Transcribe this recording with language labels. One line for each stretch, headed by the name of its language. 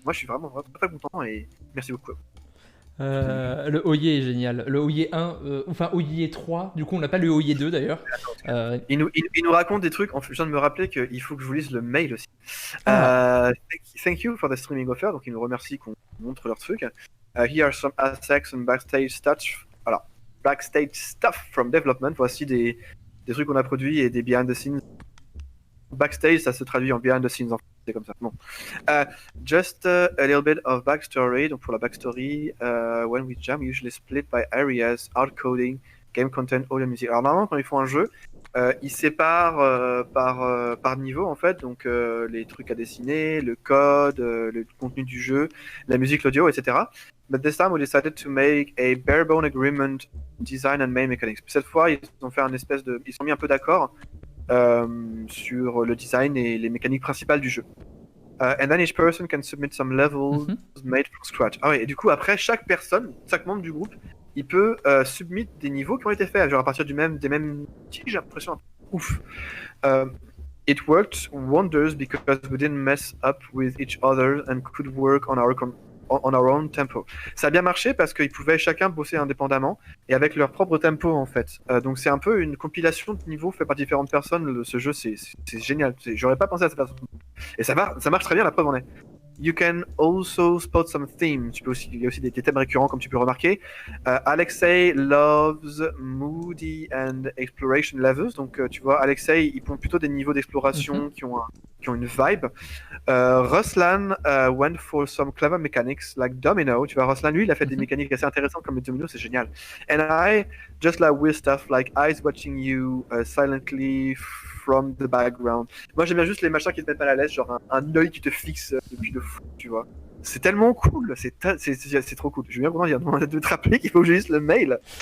French: Moi je suis vraiment très content et merci beaucoup. Le Oye est génial. Le Oye 1, enfin Oye 3, du coup on n'a pas le Oye 2 d'ailleurs. Il nous raconte des trucs, je viens de me rappeler qu'il faut que je vous lise le mail aussi.
English: Thank you for the streaming offer,
French: donc il nous remercie qu'on montre leur truc.
English: Here are some assets and backstage stuff.
French: Alors,
English: backstage stuff from development,
French: voici des trucs qu'on a produits et des behind the scenes. Backstage, ça se traduit en behind the scenes, en fait, c'est comme ça. Bon.
English: Just a little bit of backstory.
French: Donc pour la backstory,
English: when we jam, usually split by areas, art coding, game content, audio music.
French: Alors normalement, quand ils font un jeu, ils séparent par niveau en fait. Donc les trucs à dessiner, le code, le contenu du jeu, la musique, l'audio, etc.
English: But this time we decided to make a bare bone agreement, design and main mechanics.
French: Cette fois, ils ont fait ils sont mis un peu d'accord. Sur le design et les mécaniques principales du jeu.
English: And then each person can submit some levels made from scratch.
French: Ah ouais, et du coup, après, chaque membre du groupe, il peut submit des niveaux qui ont été faits, genre à partir des mêmes outils, j'ai l'impression. Ouf.
English: It worked wonders because we didn't mess up with each other and could work on our own tempo.
French: Ça a bien marché parce qu'ils pouvaient chacun bosser indépendamment et avec leur propre tempo en fait. Donc c'est un peu une compilation de niveaux fait par différentes personnes. Ce jeu c'est génial. J'aurais pas pensé à cette façon. Et ça marche très bien, la preuve en est.
English: You can also spot some themes.
French: Il y a aussi des thèmes récurrents comme tu peux remarquer.
English: Alexei loves moody and exploration levels.
French: Donc tu vois, Alexei il prend plutôt des niveaux d'exploration qui ont une vibe.
English: Ruslan went for some clever mechanics like domino.
French: Tu vois, Ruslan lui il a fait des mécaniques assez intéressantes comme les dominos, c'est génial.
English: And I just like weird stuff like eyes watching you silently from the background.
French: Moi j'aime bien juste les machins qui te mettent mal à l'aise, genre un œil qui te fixe depuis le fou, tu vois. C'est tellement cool, c'est trop cool. Je suis bien content de te rappeler qu'il faut que je lise le mail.